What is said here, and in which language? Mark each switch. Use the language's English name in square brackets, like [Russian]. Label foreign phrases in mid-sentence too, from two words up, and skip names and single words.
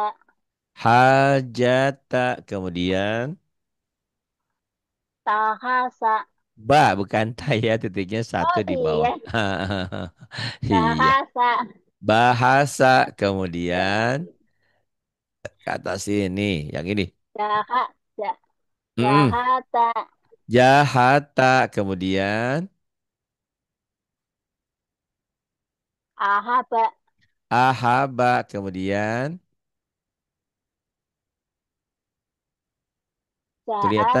[Indonesian] hajata, kemudian Tahasa. bukan ya titiknya satu Oh di bawah. iya. Iya. Bahasa. Bahasa Ya. kemudian kata sini yang ini. Jaha. Ja- Mm. Jahata. Jahata kemudian Ahaba. ahaba kemudian kelihatan